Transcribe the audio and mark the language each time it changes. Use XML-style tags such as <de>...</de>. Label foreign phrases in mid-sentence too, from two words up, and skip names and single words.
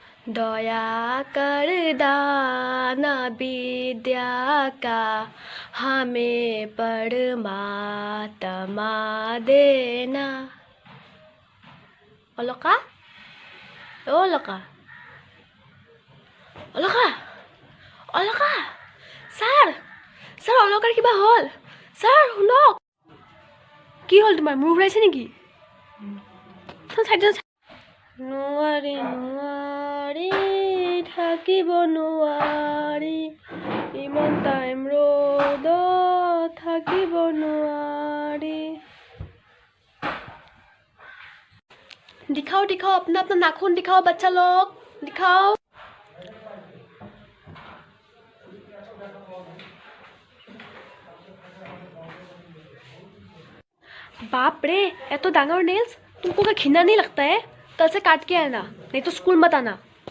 <hi>दया कर दाना विद्या का हमें परमात्मा देना</hi> <as>অলকা অলকা অলকা অলকা স্যার স্যার অলকাৰ কিবা হ'ল স্যাৰ শুনক কি হ'ল তোমাৰ মুখ ঘূৰাইছে নেকি নোৱাৰি নোৱাৰি থাকিব নোৱাৰি ইমান টাইম ৰ'দত থাকিব নোৱাৰি</as> <hi>दिखाओ दिखाओ अपना अपना नाखून दिखाओ बच्चा लोग दिखाओ बाप रे ये तो डांगर नेल्स तुमको क्या घिना नहीं लगता है कल से काट के आना नहीं तो स्कूल मत आना</hi>